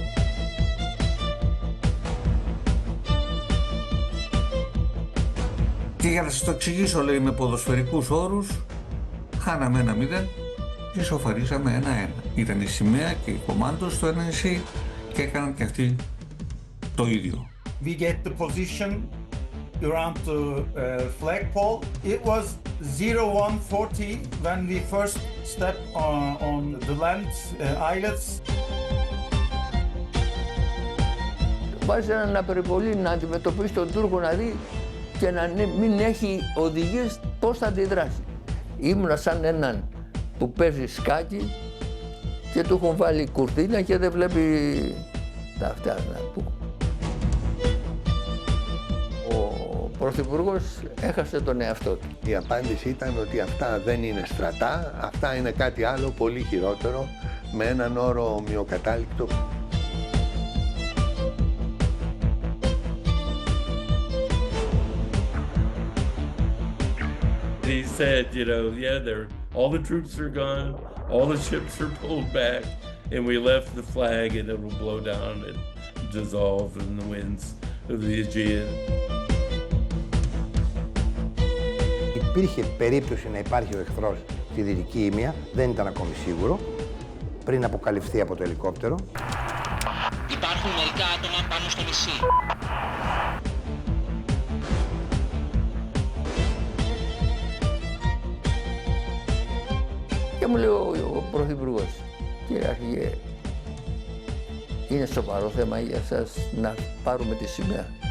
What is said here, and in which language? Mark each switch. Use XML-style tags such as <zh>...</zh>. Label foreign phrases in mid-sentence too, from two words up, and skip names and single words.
<el>Και για να σας το εξηγήσω, λέει, με ποδοσφαιρικούς όρους, χάναμε 1-0 και ισοφαρίσαμε 1-1. Ήταν η σημαία και η κομμάντος στο ένα νησί και έκαναν και αυτοί το ίδιο.</el> <en>We get the position around the flagpole. It was 01:40 when we first stepped on the land islets.</en> <el>Βάζει να περιπολεί, να αντιμετωπίσει τον Τούρκο, να δει και να μην έχει οδηγίες πώς θα αντιδράσει. Ήμουνα σαν έναν που παίζει σκάκι και του έχουν βάλει κουρτίνα και δεν βλέπει τα αυτιά. Ο Πρωθυπουργός έχασε τον εαυτό του. Η απάντηση ήταν ότι αυτά δεν είναι στρατά, αυτά είναι κάτι άλλο πολύ χειρότερο, με έναν όρο ομοιοκατάληκτο.</el> <en>He said, you know, yeah, all the troops are gone, all the ships are pulled back, and we left the flag and it will blow down and dissolve in the winds of the Aegean.</en> <el>Υπήρχε περίπτωση να υπάρχει ο εχθρός στη Δυτική Ήμια, δεν ήταν ακόμη σίγουρο, πριν αποκαλυφθεί από το ελικόπτερο. Υπάρχουν μερικά άτομα πάνω στο νησί. Και μου λέει ο Πρωθυπουργός, κύριε Αρχηγέ, είναι σοβαρό θέμα για σας να πάρουμε τη σημαία.</el>